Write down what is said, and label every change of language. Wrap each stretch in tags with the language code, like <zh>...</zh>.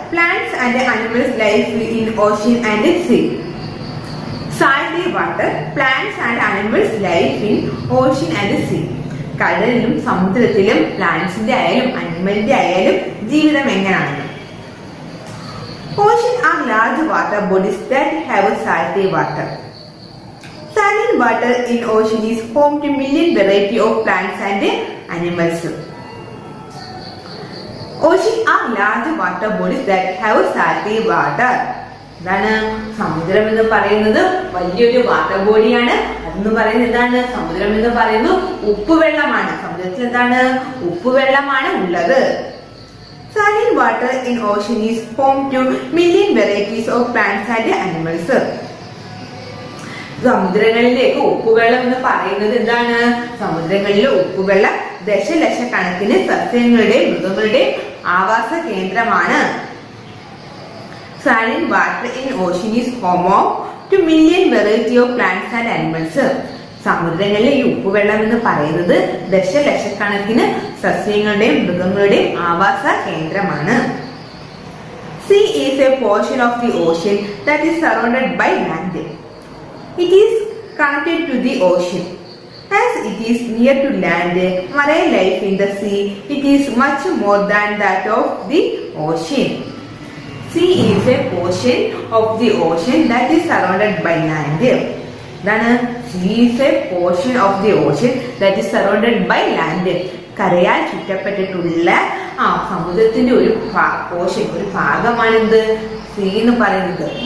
<en>Plants and animals live in ocean and sea. Salty water. Plants and animals live in ocean and sea.</en> <ml>കടലിലും സമുദ്രത്തിലും പ്ലാന്റ്സിന്റെ ആയാലും അനിമലിന്റെ ആയാലും ജീവിതം എങ്ങനെയാണ്?</ml> <en>Ocean are large water bodies that have salty water. Saline water in ocean is home to million variety of plants and animals. Ocean are large water bodies that have salty water.</en> <ml>എന്താണ് സമുദ്രം എന്ന് പറയുന്നത് വലിയൊരു water ബോഡിയാണ്. അതെന്ന് പറയുന്നത് എന്താണ്? സമുദ്രം എന്ന് പറയുന്നത് ഉപ്പുവെള്ളമാണ്. സമുദ്രത്തിൽ എന്താണ്? ഉപ്പുവെള്ളമാണ് ഉള്ളത്.</ml> <en>Saline water in ocean is home to million varieties of plants and animals.</en> <ml>സമുദ്രങ്ങളിലേക്ക് ഉപ്പുവെള്ളം എന്ന് പറയുന്നത് എന്താണ്? സമുദ്രങ്ങളിലെ ഉപ്പുവെള്ളം ദശലക്ഷക്കണക്കിന് സസ്യങ്ങളുടെയും മൃഗങ്ങളുടെയും ആവാസ കേന്ദ്രമാണ്.</ml> <en>Saline water in ocean is home to million variety of plants and animals.</en> <ml>സമുദ്രങ്ങളിലെ ഈ ഉപ്പുവെള്ളം എന്ന് പറയുന്നത് ദശലക്ഷക്കണക്കിന് സസ്യങ്ങളുടെയും മൃഗങ്ങളുടെയും ആവാസ കേന്ദ്രമാണ്.</ml> <en>Sea is a portion of the ocean that is surrounded by land. It is connected to the ocean. As it is near to land, marine life in the sea, it is much more than that of the ocean. Sea is a portion of the ocean that is surrounded by land. Then sea is a portion of the ocean that is surrounded by land.</en> <ml>കരയാൽ ചുറ്റപ്പെട്ടിട്ടുള്ള സമുദ്രത്തിന്റെ ഒരു portion, ഒരു ഭാഗമാണെന്ത് see എന്ന് പറയുന്നത്.</ml>